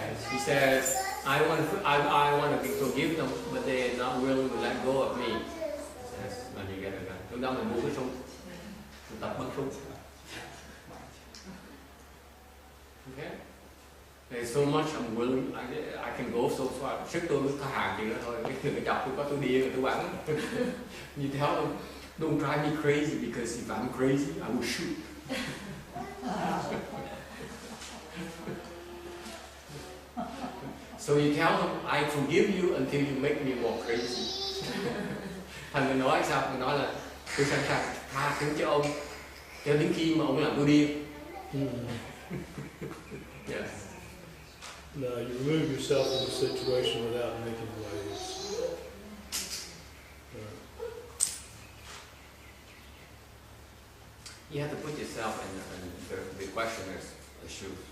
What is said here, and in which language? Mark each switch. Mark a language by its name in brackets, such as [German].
[English] She says, I want to forgive them, but they're not willing to let go of me. That's when you get a gun. [Vietnamese] Lúc đó mình mua cái súng, mình tập bắn súng. [English] Okay? There's so much I'm willing, I can go so far. [Vietnamese] Sức tôi có hạn chừng đó thôi. Cái chọc tôi có tôi đi rồi tôi bắn. [English] You tell them, don't drive me crazy because if I'm crazy, I will shoot. So you tell them, I forgive you until you make me more crazy. [Vietnamese] Thành mình nói sao? Mình nói là tôi sẵn sàng tha thứ cho ông cho đến khi mà ông làm tôi điên. [English] Yes. No, you remove yourself from the situation without making waves. You have to put yourself in the questioner's shoes.